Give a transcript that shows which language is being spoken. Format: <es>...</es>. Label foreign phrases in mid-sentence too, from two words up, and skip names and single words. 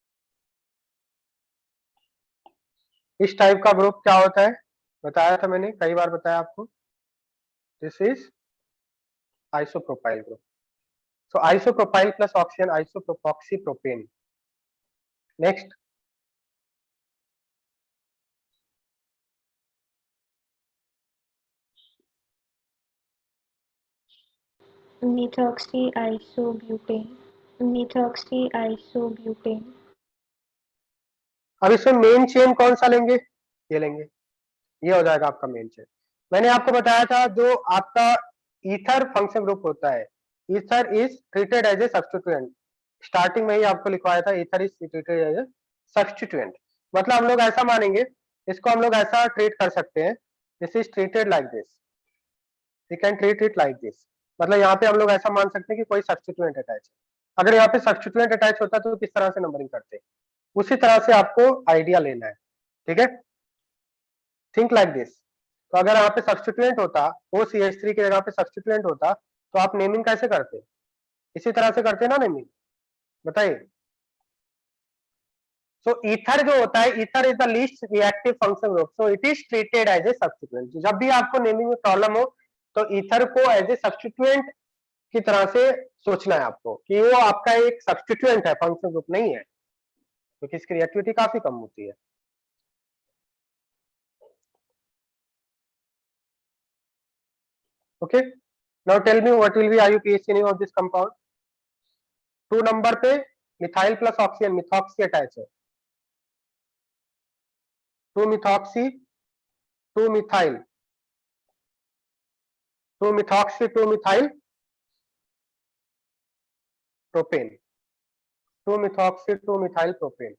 <hi>इस टाइप का ग्रुप क्या होता है? बताया था मैंने, कई बार बताया आपको।</hi> <en>this is isopropyl group. so isopropyl plus oxygen, isopropoxy propane. नेक्स्ट, methoxy isobutane, methoxy isobutane,</en> <hi>अब इसमें</hi> <en>main chain</en> <hi>कौन सा लेंगे? ये लेंगे, ये हो जाएगा आपका मेन चेन। मैंने आपको बताया था जो आपका</hi> <en>ether function group</en> <hi>होता है,</hi> <en>ether is treated as a substituent,</en> <hi>स्टार्टिंग में ही आपको लिखवाया था</hi> <en>ether is treated as a substituent,</en> <hi>मतलब हम लोग ऐसा मानेंगे, इसको हम लोग ऐसा ट्रीट कर सकते हैं,</hi> <en>this is treated like this, we can treat it like this,</en> <hi>मतलब यहाँ पे हम लोग ऐसा मान सकते हैं कि कोई</hi> <en>substituent attach</en> <hi>है। अगर यहाँ पे</hi> <en>substituent attach</en> <hi>होता तो किस तरह से नंबरिंग करते, उसी तरह से आपको आइडिया लेना है, ठीक है,</hi> <en>think like this.</en> <hi>तो अगर यहाँ पे सब्स्टिट्यूएंट होता, OCH3 की जगह पे सब्स्टिट्यूएंट होता, तो आप नेमिंग कैसे करते, इसी तरह से करते ना नेमिंग, बताइए।</hi> <en>so ether</en> <hi>जो होता है,</hi> <en>ether is the least reactive function group, so it is treated as a substituent.</en> <hi>जब भी आपको नेमिंग में प्रॉब्लम हो तो ईथर को</hi> <en>as a substituent</en> <hi>की तरह से सोचना है आपको, कि वो आपका एक सब्स्टिट्यूएंट है,</hi> <en>function group</en> <hi>नहीं है, क्योंकि इसकी रिएक्टिविटी काफी कम होती है।</hi> <en>okay, now tell me what will be IUPAC name of this compound. 2 number पे methyl plus oxygen, methoxy attach है, 2 methoxy 2 methyl 2 methoxy 2 methyl propane, 2 methoxy 2 methyl propane, 2 मिथॉक्सी 2 मिथाइल प्रोपेन।</en>